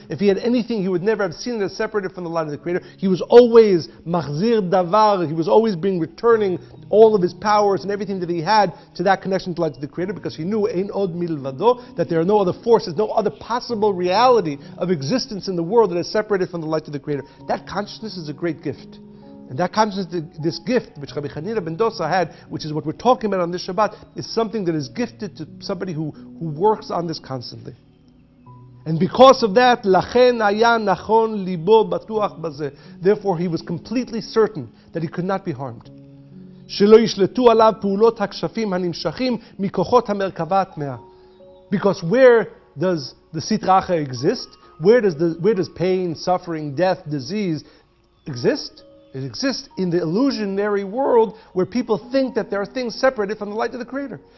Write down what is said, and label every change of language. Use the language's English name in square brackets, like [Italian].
[English] If he had anything, he would never have seen it as separated from the light of the Creator. He was always [Hebrew] machzir davar, [English] he was always returning all of his powers and everything that he had to that connection to the light of the Creator, because he knew [Hebrew] ein od milvado, [English] that there are no other forces, no other possible reality of existence in the world that is separated from the light of the Creator. That consciousness is a great gift. And that consciousness, this gift which Rabbi Hanina ben Dosa had, which is what we're talking about on this Shabbat, is something that is gifted to somebody who works on this constantly. And because of that, [Hebrew] לכן היה נכון ליבו בטוח בזה. [English] Therefore he was completely certain that he could not be harmed. [Hebrew] שלא ישלטו עליו פעולות הכשפים הנמשכים מכוחות המרכבה הטמאה. [English] Because where does the Sitra Achra exist? Where does pain, suffering, death, disease exist? It exists in the illusionary world where people think that there are things separated from the light of the Creator.